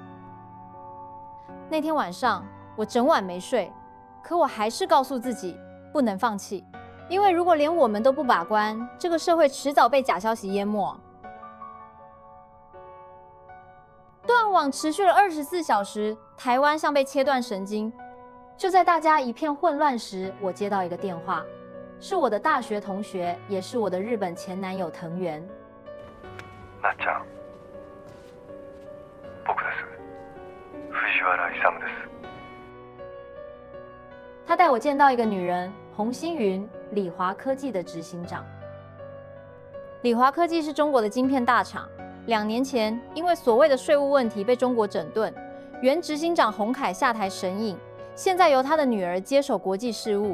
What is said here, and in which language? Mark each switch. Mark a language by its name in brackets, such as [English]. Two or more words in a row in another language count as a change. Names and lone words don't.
[Chinese] 那天晚上，我整晚没睡，可我还是告诉自己不能放弃，因为如果连我们都不把关，这个社会迟早被假消息淹没。断网持续了24小时，台湾像被切断神经。就在大家一片混乱时，我接到一个电话，是我的大学同学，也是我的日本前男友藤原。 [Japanese] なっちゃん、僕です。藤原勇です。 [Chinese] 他带我见到一个女人，洪星云，理华科技的执行长。理华科技是中国的晶片大厂，2年前因为所谓的税务问题被中国整顿，原执行长洪凯下台神隐，现在由他的女儿接手国际事务。